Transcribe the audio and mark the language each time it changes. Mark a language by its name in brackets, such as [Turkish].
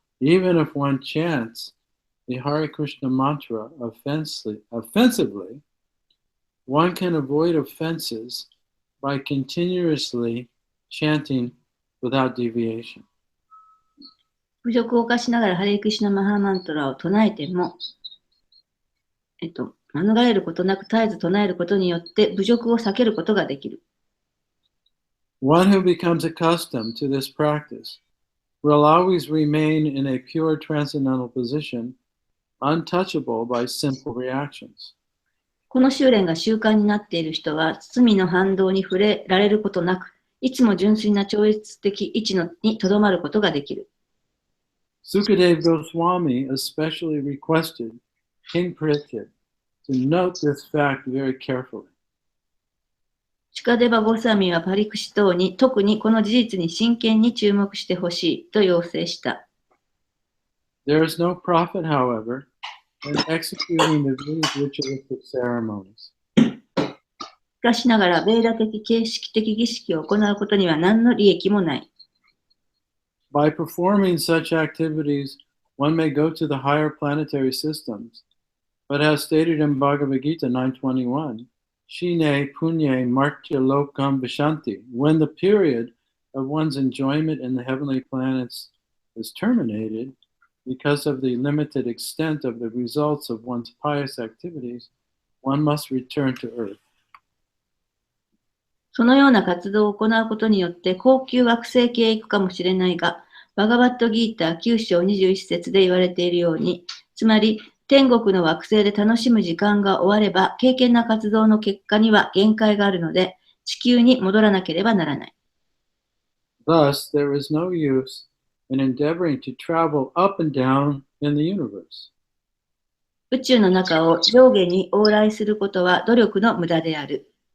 [English] Even if one chants the Hare Krishna mantra offensively, one can avoid offenses by continuously chanting without deviation. [Japanese] 侮辱を犯しながらハレークリシュナマハマントラを唱えても、免れることなく絶えず唱えることによって侮辱を避けることができる。 [English] One who becomes accustomed to this practice will always remain in a pure transcendental position, untouchable by simple reactions. [Japanese] この修練が習慣になっている人は、罪の反動に触れられることなく、いつも純粋な超越的位置にとどまることができる。 [English] Sukadeva Goswami especially requested King Parikshit to note this fact very carefully. [Japanese] シュカデバ・ゴサミはパリクシ等に特にこの事実に真剣に注目してほしいと要請した。 [English] There is no profit, however, in executing the Vedic ritualistic ceremonies. [Japanese] しかしながら、ベーダ的形式的儀式を行うことには何の利益もない。 [English] By performing such activities, one may go to the higher planetary systems But as stated in Bhagavad Gita 9:21, [Sanskrit] Shine punye martya lokam vishanti. [English] When the period of one's enjoyment in the heavenly planets is terminated, because of the limited extent of the results of one's pious activities, one must return to earth. [Japanese] そのような活動を行うことによって高級惑星系へ行くかもしれないが、バガバットギータ9章21節で言われているように、つまり天国の惑星で楽しむ時間が終われば、敬虔な活動の結果には限界があるので、地球に戻らなければならない。 [English] Thus, there is no use in endeavoring to travel up and down in the universe. [Japanese] 宇宙の中を上下に往来することは努力の無駄である。